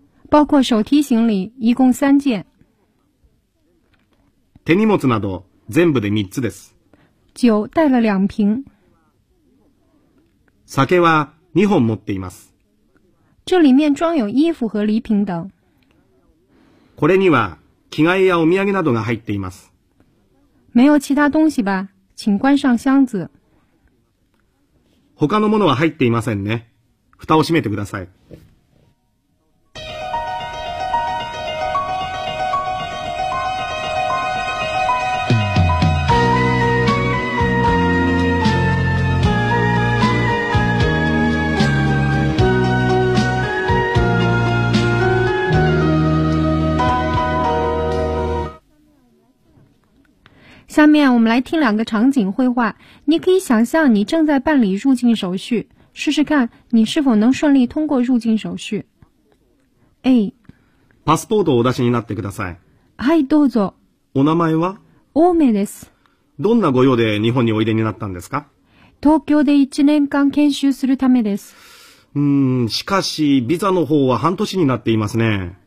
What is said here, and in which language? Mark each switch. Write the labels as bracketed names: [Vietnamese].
[Chinese] 包括手提行李，一共三件。 [Japanese] 手荷物など全部で三つです。 [Chinese] 酒带了两瓶。 [Japanese] 酒は二本持っています。 [Chinese] 这里面装有衣服和礼品等。 [Japanese] これには着替えやお土産などが入っています。 [Chinese] 没有其他东西吧？请关上箱子。 [Japanese] 他のものは入っていませんね。蓋を閉めてください。 [Chinese] 下面我们来听两个场景绘画，你可以想象你正在办理入境手续，试试看你是否能顺利通过入境手续。 A [Japanese] パスポートをお出しになってください。はい、どうぞ。お名前は？オーメです。どんなご用で日本においでになったんですか？東京で1年間研修するためです。しかしビザの方は半年になっていますね。